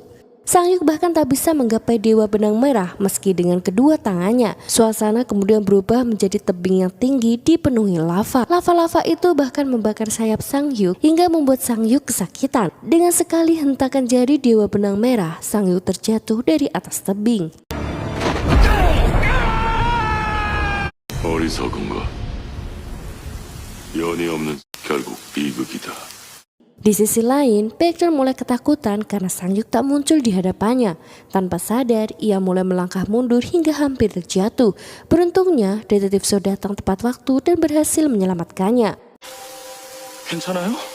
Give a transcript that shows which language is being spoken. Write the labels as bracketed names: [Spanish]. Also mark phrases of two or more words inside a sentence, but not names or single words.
[Indonesian] Sang-yuk bahkan tak bisa menggapai Dewa Benang Merah meski dengan kedua tangannya. Suasana kemudian berubah menjadi tebing yang tinggi dipenuhi lava. Lava-lava itu bahkan membakar sayap Sang-yuk hingga membuat Sang-yuk kesakitan. Dengan sekali hentakan jari Dewa Benang Merah, Sang-yuk terjatuh dari atas tebing. [Korean] 어리석은 것. 연이 없는 결국 비극이다. [Indonesian] Di sisi lain, background mulai ketakutan karena Sang-yuk tak muncul di hadapannya. Tanpa sadar, ia mulai melangkah mundur hingga hampir terjatuh. Beruntungnya, detektif So datang tepat waktu dan berhasil menyelamatkannya. [Korean] 괜찮아요?